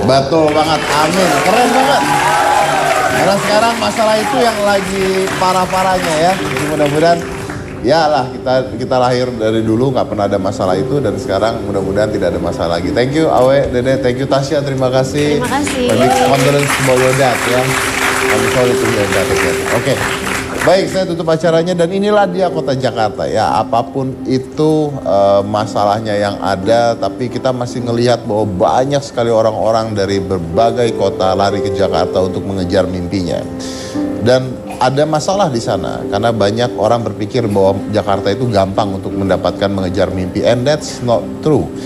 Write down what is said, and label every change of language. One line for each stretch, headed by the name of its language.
Indonesian: Betul banget, amin. Keren banget. Karena sekarang masalah itu yang lagi parah-parahnya ya. Jadi mudah-mudahan ya lah kita lahir dari dulu nggak pernah ada masalah itu dan sekarang mudah-mudahan tidak ada masalah lagi.
English: Thank you Awe, Dede, thank you Tasya,
Indonesian: terima kasih. Terima kasih.
English: Big condolence about your dad ya. I'm sorry to hear that again.
Indonesian: Oke. Baik, saya tutup acaranya dan inilah dia kota Jakarta ya. Apapun itu masalahnya yang ada, tapi kita masih ngelihat bahwa banyak sekali orang-orang dari berbagai kota lari ke Jakarta untuk mengejar mimpinya. Dan ada masalah di sana karena banyak orang berpikir bahwa Jakarta itu gampang untuk mendapatkan mengejar mimpi,
English: and that's not true.